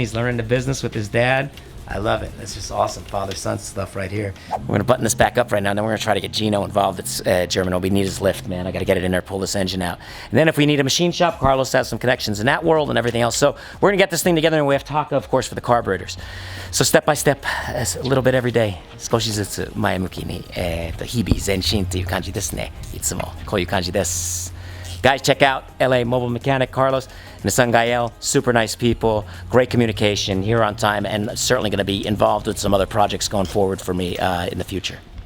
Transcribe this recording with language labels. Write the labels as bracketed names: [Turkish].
[English] He's learning the business with his dad. I love it. It's just awesome father-son stuff right here. We're going to button this back up right now, and then we're going to try to get Gino involved. It's German. All we need is lift, man. I got to get it in there, pull this engine out. And then if we need a machine shop, Carlos has some connections in that world and everything else. So we're going to get this thing together, and we have Taka, of course, for the carburetors. So step by step, a little bit every day, [Japanese] 少しずつ前向きに、日々前進という感じですね。いつもこういう感じです。 [English] Guys, check out LA Mobile Mechanic, Carlos, Nissan Gael, super nice people, great communication, here on time, and certainly going to be involved with some other projects going forward for me in the future.